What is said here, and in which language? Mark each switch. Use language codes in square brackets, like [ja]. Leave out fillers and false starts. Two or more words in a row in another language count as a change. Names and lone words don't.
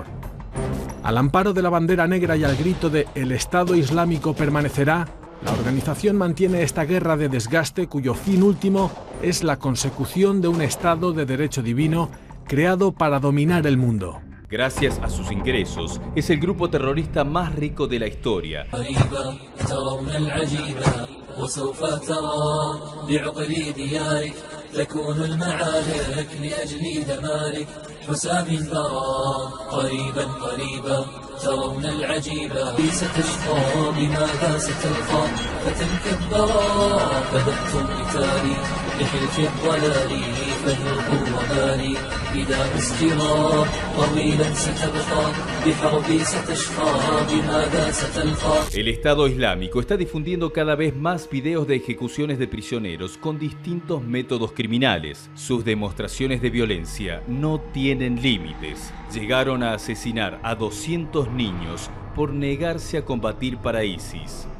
[es] Al amparo de la bandera negra y al grito de «El Estado Islámico permanecerá», la organización mantiene esta guerra de desgaste cuyo fin último es la consecución de un Estado de derecho divino creado para dominar el mundo. Gracias a sus ingresos, es el grupo terrorista más rico de la historia. [ar] وسوف ترى بعقل ديارك تكون المعارك لأجل دمارك حسام الثرى قريبا قريبا ترون العجيبة ستشقى بماذا ستلقى فتنكبرا فدأت قتالي لحلف الضلال فذوقوا وبالي إذا استرا طويلا ستبقى بحربي ستشقى بماذا ستلقى. [es] El Estado Islámico está difundiendo cada vez más videos de ejecuciones de prisioneros con distintos métodos criminales. Sus demostraciones de violencia no tienen límites. Llegaron a asesinar a 200 niños por negarse a combatir para ISIS.